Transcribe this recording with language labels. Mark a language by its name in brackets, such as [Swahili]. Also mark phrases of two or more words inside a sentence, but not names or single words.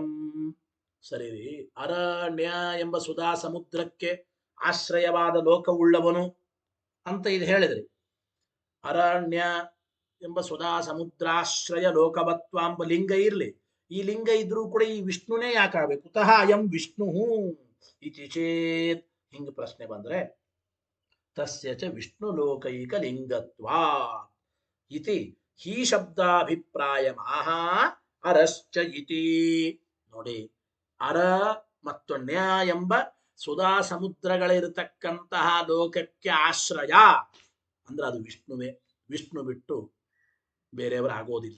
[Kannada] ಸರಿ, ಅರಣ್ಯ ಎಂಬ ಸುಧಾ ಸಮುದ್ರಕ್ಕೆ ಆಶ್ರಯವಾದ ಲೋಕವುಳ್ಳವನು ಅಂತ ಇದು ಹೇಳಿದ್ರಿ. ಅರಣ್ಯ ಎಂಬ ಸುಧಾ ಸಮುದ್ರಾಶ್ರಯ ಲೋಕವತ್ವ ಎಂಬ ಲಿಂಗ ಇರ್ಲಿ. ಈ ಲಿಂಗ ಇದ್ರೂ ಕೂಡ ಈ ವಿಷ್ಣುನೇ ಯಾಕಾಗಬೇಕು? [Sanskrit] ಕುತಃ ಅಯಂ ವಿಷ್ಣು ಇತಿ ಚೇತ್. [Kannada] ಹಿಂಗ ಪ್ರಶ್ನೆ ಬಂದ್ರೆ [Sanskrit] ತಸ್ಯ ಚ ವಿಷ್ಣು ಲೋಕೈಕ ಲಿಂಗತ್ವಾ ಇತಿ ಹಿ ಶಬ್ದಾಭಿಪ್ರಾಯ ಮಹಾ ಅರಶ್ಚ ಇತಿ. [Kannada] ನೋಡಿ, ಅರ ಮತ್ತು ನ್ಯ ಎಂಬ ಸುಧಾ ಸಮುದ್ರಗಳಿರತಕ್ಕಂತಹ ಲೋಕಕ್ಕೆ ಆಶ್ರಯ ಅಂದ್ರೆ ಅದು ವಿಷ್ಣುವೇ. ವಿಷ್ಣು ಬಿಟ್ಟು ಬೇರೆಯವರು ಆಗೋದಿಲ್ಲ.